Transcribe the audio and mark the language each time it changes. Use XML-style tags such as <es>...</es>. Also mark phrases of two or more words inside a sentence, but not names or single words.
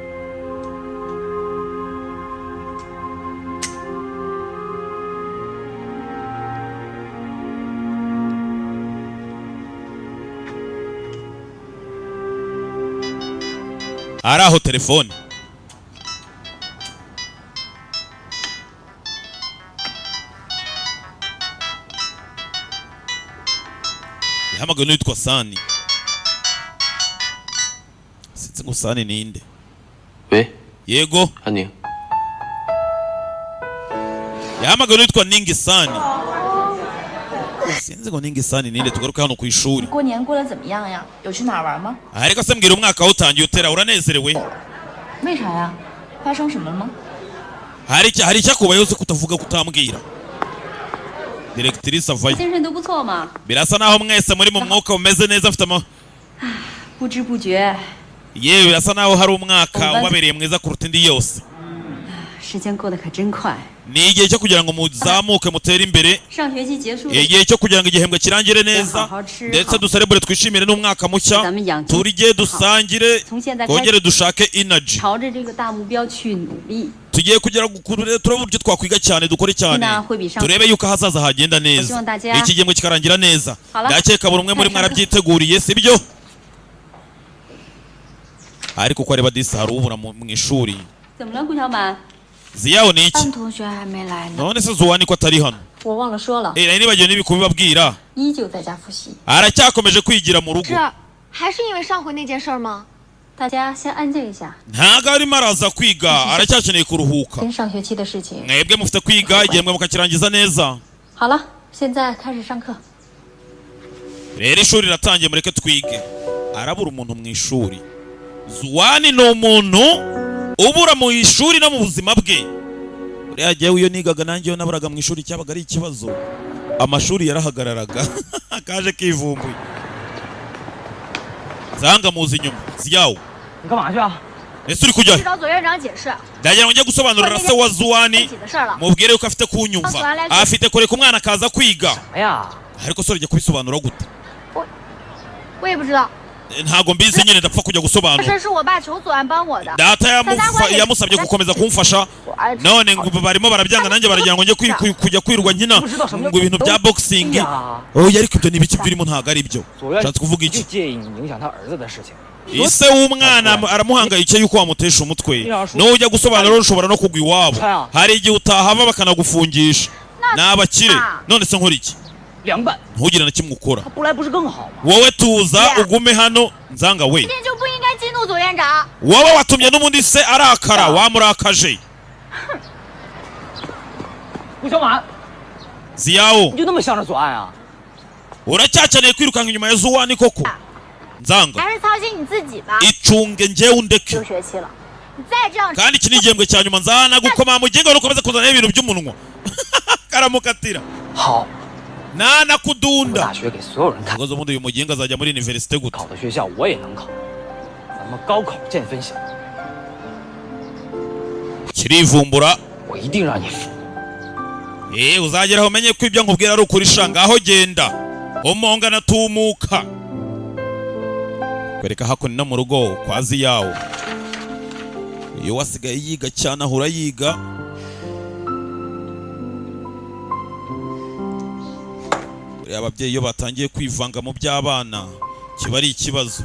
<rw>ari aho telefone yahamagawe n'uwitwa Sani sinzi ngo Sani ninde</rw> <zh>喂，</zh> <rw>yego</rw> <zh>安宁，</zh> <rw>yahamagawe n'uwitwa Ningi Sani sinzi ngo Ningi Sani ninde tugaruke hano ku ishuri</rw> <zh>过年过得怎么样呀？有去哪儿玩吗？</zh> <rw>ariko se mbwira umwaka utangiye utera uranezerewe</rw> <zh>为啥呀？发生什么了吗？</zh> <rw>hari icyakubayeho se kutavuga kutambwira Directrice avayo</rw> <zh>精神都不错嘛，</zh> <rw>birasa naho mwese muri mu mwuka umeze neza afite</rw> <zh>不知不觉，</zh> <rw>yewe birasa naho hari umwaka ubabereye mwiza kuruta indi yose</rw> <zh>时间过得可真快。</zh> <rw>ni igihe cyo kugira ngo muzamuke mutere imbere</rw> <zh>上学期结束了，</zh> <rw>igihe cyo kugira ngo igihembwe kirangire neza ndetse duserebure twishimire n'umwaka mushya turye dusangire twongere dushake energy</rw> <zh>朝着这个大目标去努力。</zh> <rw>tugiye kugera turebe uburyo twakwiga cyane dukore cyane turebe yuko ahazaza hagenda neza iki gihembwe kikarangira neza ndakeka buri umwe muri mwarabyiteguriye sibyo ariko uko areba disi hari ubura mu ishuri</rw> <zh>怎么了，顾小满？</zh> <rw>Ziyawo ni iki?</rw> <zh>安同学还没来呢。</zh> <rw>None se Zuwani ko atari hano?</rw> <zh>我忘了说了，</zh> <rw>nibagiwe n'ibikubibabwira.</rw> <zh>依旧在家复习。</zh> <rw>Aracyakomeje kwigira mu rugo.</rw> <zh>是，还是因为上回那件事吗？大家先安静一下，</zh> <rw>Ntago arimo araza kwiga, aracyakeneye kuruhuka.</rw> <zh>先上学期的事情。</zh> <rw>Mwebwe mufite kwiga igihe mwe mukakirangiza neza.</rw> <zh>好了，现在开始上课。</zh> <rw>Rero ishuri riratangiye mureke twige. Arabura umuntu mu ishuri. Zuwani ni umuntu ubura mu ishuri no mu buzima bwe. Uriya gihe iyo nigaga nanjye yo naburaga mu ishuri cyabaga ari ikibazo. Amashuri yarahagararaga. Kaje kivumbuye. Zanga muzi nyuma. Ziyawo.</rw> <zh>你干嘛去啊？</zh> <rw>Ese uri kujya?</rw> <zh>去找左院长解释。</zh> <rw>Ndagira ngo njye gusobanurira se wa Zuwani.</rw> <zh>自己的事儿了。</zh> <rw>Mubwire yuko afite kunyumva. Afite kureka umwana akaza kwiga.</rw> <zh>哎呀，</zh> <rw>Ariko so rujya kubisobanura gute?</rw> <zh>我也不知道，</zh> <rw>Ntago mbizi nyine ndapfa kujya</rw> <zh>这</zh> <rw>gusobanura.</rw> <zh>事是我爸求左岸帮我的。</zh> <rw>Data yamusabye gukomeza kumfasha. None ngo barimo barabyanga nanjye baragira ngo njye kujya kwirwa nkina ngo ibintu bya boxing. Oya ariko ibyo nibiki birimo ntago ari byo.</rw> <zh>左院</zh> <rw>Shatse kuvuga</rw> <zh>就</zh> <rw>iki?</rw> <zh>介意你影响他儿子的事情。</zh> <rw>Ise w'umwana aramuhangayike yuko wamutesha umutwe. Nujya gusobanura ushobora no kugwa iwabo. Hari igihe utahava bakanagufungisha. Nabakire. None se nkora iki?</rw> <zh>凉拌，</zh> <rw>Ntugire na kimwe ukora.</rw> <zh>他不来不是更好吗？</zh> <rw>Wowe tuza ugume hano nzanga we.</rw> <zh>今天就不应该激怒左院长。</zh> <rw>Wowe watumye n'ubundi se arakara wamurakaje.</rw> <zh>顾小满，</zh> <rw>Ziyawo.</rw> <zh>你就那么向着左岸啊？</zh> <rw>Uracyakeneye kwirukanka inyuma ya Zuwani koko? Nzanga.</rw> <zh>还是操心你自己吧。</zh> <rw>Icunge njyewe undeke.</rw> <zh>6 学期了，你再这样，</zh> <rw>Kandi iki ni igihembwe cya nyuma nzana gukoma mu gihe ukomeza kuzana ibintu by'umunwa. Karamukatira.</rw> <zh>好，</zh> <rw>Nana</rw> <zh>我</zh> <rw>kudunda.</rw> <zh>大学给所有人看，</zh> <rw>Ngozo ubundi uyu muginga azajya muri university gute?</rw> <zh>考的学校我也能考，咱们高考见分晓，</zh> <rw>Kirivumbura.</rw> <zh>我一定让你服。</zh> <rw>Uzageraho umenye ko ibyo nkubwira ari ukuri shanga aho genda. Umonga natumuka. Kwereka hakuno no mu rugo kwa Ziyawo. Iyo wasigaye yiga cyane ahura yiga. Ababyeyi iyo batangiye kwivanga mu by'abana kiba ari ikibazo.</rw>